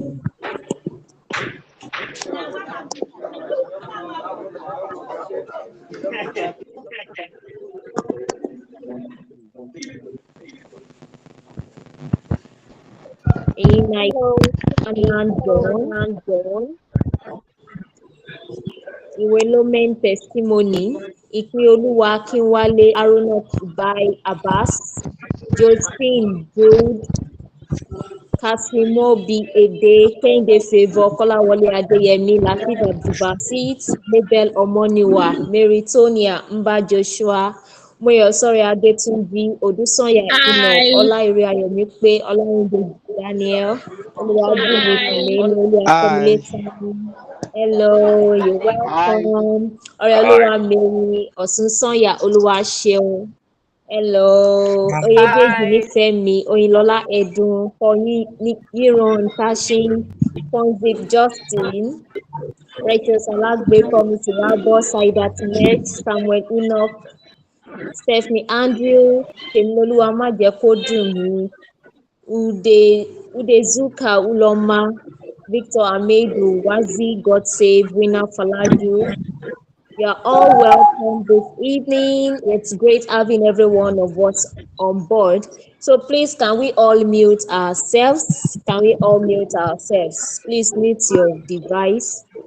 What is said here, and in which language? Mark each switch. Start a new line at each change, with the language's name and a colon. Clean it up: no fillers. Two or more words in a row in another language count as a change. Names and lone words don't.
English: Hello, John. Development testimony. Ipioluwa Akinwale Haruna Tubai Abbas, Josephine Jude, Kasimobi Ede, Kende Favor, Kolawole Adeyemi, Latif Abdulbasit, Mabel Omoniwa, Meritonia, Mba Joshua, Moyosori Adetunji, Odusanya Enoch, Olaire Ayomipe, Olawunde Daniel, Oluwabumi Tùmẹ́ni, Hi. Oluwatomilétani. Hello, you're Hi. welcome. Ọ̀rẹ́olúwa Mary, Ọ̀sùnsànyà Olúwaṣeun. Hello, Oyedeji Nífẹ̀mí, Oyinlọ́lá Ẹ̀dùn, Yíran Tashin, Fonzik Justin, Righteous Alagbe, Promise Wabo, Saidat Met, Samuel Enoch, Stephanie Andrew, Temiloluwa Májẹ̀kódùnmí, Udezuka Uloma, Victor Amedu, Wazi, God Save, Winner Falaju. You are all welcome this evening. It's great having every one of us on board. So please, can we all mute ourselves? Can we all mute ourselves? Please mute your device.